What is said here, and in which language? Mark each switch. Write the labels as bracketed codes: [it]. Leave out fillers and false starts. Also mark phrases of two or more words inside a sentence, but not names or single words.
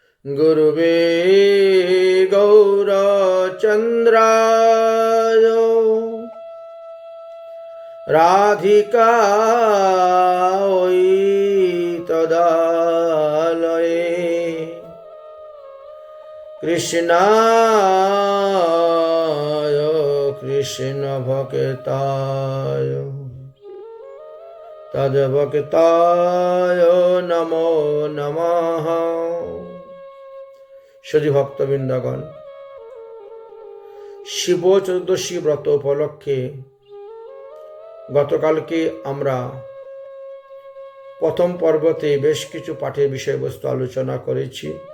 [sa] गुरुवे गौरचन्द्राय राधिकायै तदालये कृष्णाय कृष्णभक्ताय तद्भक्ताय नमो नमः। [bn] সজি ভক্তবৃন্দগণ, শিব চতুর্দশী ব্রত উপলক্ষে গতকালকে আমরা প্রথম পর্বতে বেশ কিছু পাঠের বিষয়বস্তু আলোচনা করেছি।